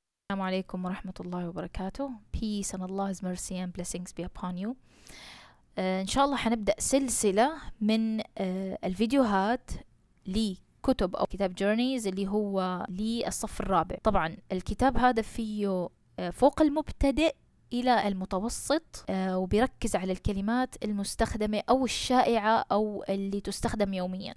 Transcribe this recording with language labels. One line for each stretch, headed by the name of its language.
Arabic: السلام عليكم ورحمة الله وبركاته.
English: Peace and Allah's mercy and blessings be upon you.
Arabic: إن شاء الله حنبدأ سلسلة من الفيديوهات لكتب أو كتاب جورنيز اللي هو للصف الرابع. طبعا الكتاب هذا فيه فوق المبتدئ إلى المتوسط، وبيركز على الكلمات المستخدمة أو الشائعة أو اللي تستخدم يوميا.